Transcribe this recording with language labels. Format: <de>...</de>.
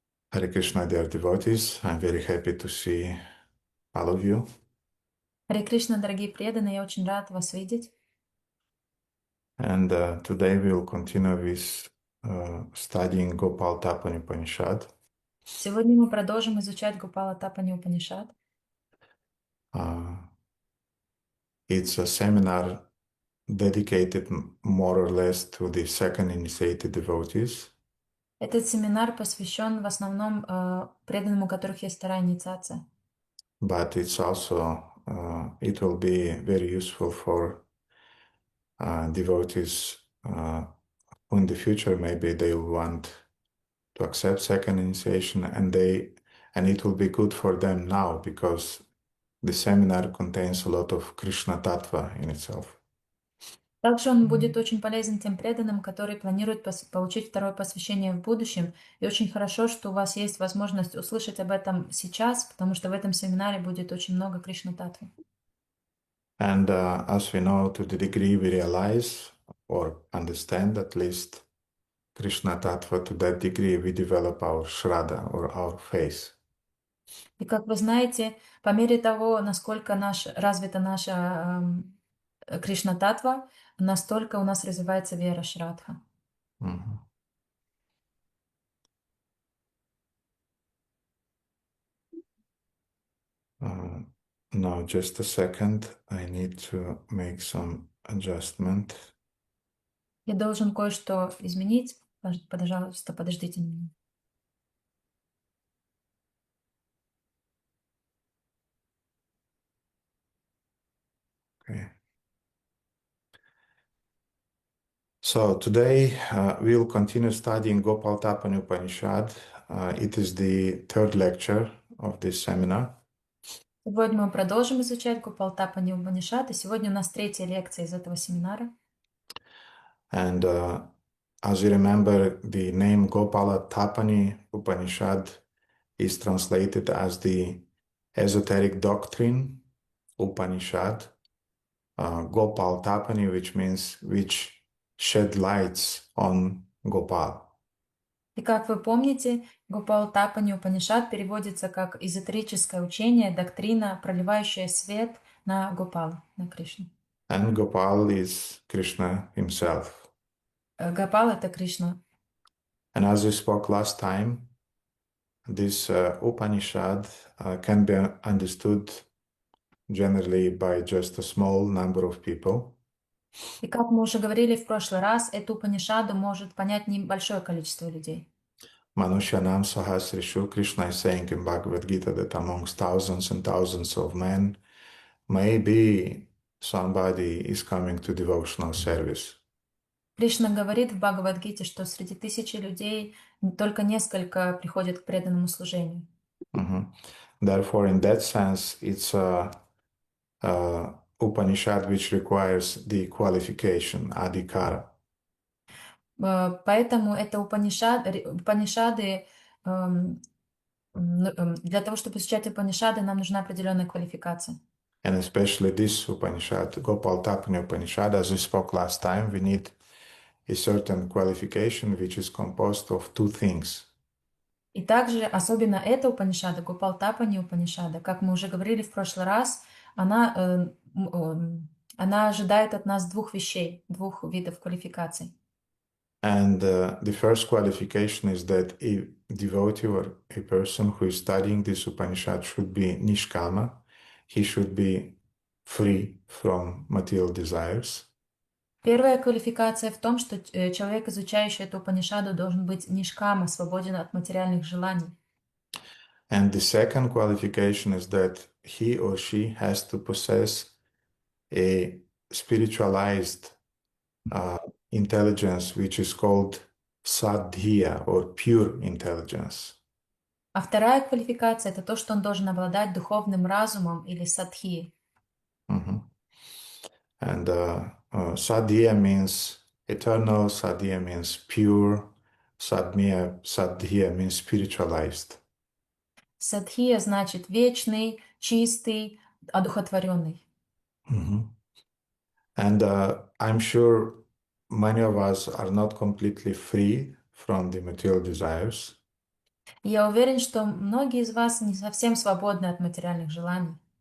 <en>Hare Krishna, dear devotees, I'm very happy to see all of you.</en> <ru>Харе Кришна, дорогие преданные, я очень рад вас видеть.</ru> <en>And today we'll continue with studying Gopalатапани Upanishad.</en> <ru>Сегодня мы продолжим изучать Гопалатапани Упанишад.</ru> <en>It's a seminar dedicated more or less to the second initiated devotees.</en> <ru>Этот семинар посвящен в основном преданным, у которых есть вторая инициация.</ru> <en>But it's also, it will be very useful for devotees who in the future maybe they'll want to accept second initiation, and it will be good for them now because the seminar contains a lot of Krishna Tattva in itself.</en> <ru>Также он будет очень полезен тем преданным, которые планируют получить второе посвящение в будущем. И очень хорошо, что у вас есть возможность услышать об этом сейчас, потому что в этом семинаре будет очень много Кришна-татвы.</ru> <en>And as we know, to the degree we realize or understand at least Krishna Tattva, to that degree we develop our Shraddha or our faith.</en> <ru>И как вы знаете, по мере того, насколько развита наша Кришна-татва, настолько у нас развивается вера Шрадха. Mm-hmm.</ru> <en>Now, just a second, I need to make some adjustment.</en> <ru>Я должен кое-что изменить. Пожалуйста, подождите меня.</ru> <en>Okay. So today we'll continue studying Gopalатапani Upanishad. It is the third lecture of this seminar.</en> <ru>Сегодня мы продолжим изучать Гопалатапани Упанишад, и сегодня у нас третья лекция из этого семинара.</ru> <en>And as you remember, the name Gopalатапani Upanishad is translated as the esoteric doctrine Upanishad. Gopalatapani, which means which shed lights on Gopal.</en> <ru>И как вы помните, Гопалатапани Упанишад переводится как эзотерическое учение, доктрина, проливающая свет на Гопала, на Кришну.</ru> <en>And Gopal is Krishna himself.</en> <ru>Гопал — это Кришна.</ru> <en>And as we spoke last time, this Upanishad can be understood generally by just a small number of people.</en> <ru>И как мы уже говорили в прошлый раз, эту Упанишаду может понять небольшое количество людей.</ru> <sa>Manushyanam Sahasrishu,</sa> <en>Krishna is saying in Bhagavad Gita that amongst thousands and thousands of men, maybe somebody is coming to devotional service.</en> <ru>Кришна говорит в Бхагавад-гите, что среди тысячи людей только несколько приходят к преданному служению.</ru> <en>Therefore, in that sense, it's a Upanishad which requires the qualification, adhikara.</en> <ru>Поэтому это Упанишады, для того, чтобы изучать Упанишады, нам нужна определенная квалификация.</ru> <en>And especially this Upanishad, Gopalатапani Upanishad, as we spoke last time, we need a certain qualification which is composed of two things.</en> <ru>И также, особенно эта Упанишада, Гопалтапани Упанишада, как мы уже говорили в прошлый раз, она, она ожидает от нас двух вещей, двух видов квалификаций.</ru> <en>And the first qualification is that a devotee or a person who is studying this Upanishad should be nishkama. He should be free from material desires.</en> <ru>Первая квалификация в том, что человек, изучающий эту Упанишаду, должен быть нишкама, свободен от материальных желаний.</ru> <en>And the second qualification is that he or she has to possess a spiritualized intelligence, which is called sadhya or pure intelligence.</en> <ru>А вторая квалификация– это то, что он должен обладать духовным разумом или садхи. Mhm.</ru> <en>And sadhya means eternal, sadhya means pure, sadhya means spiritualized.</en> <ru>Садхия значит вечный, чистый, одухотворенный. Mhm.</ru> <en>And I'm sure many of us are not completely free from the material desires.</en> <ru>Я уверен, что многие из вас не совсем свободны от материальных желаний.</ru>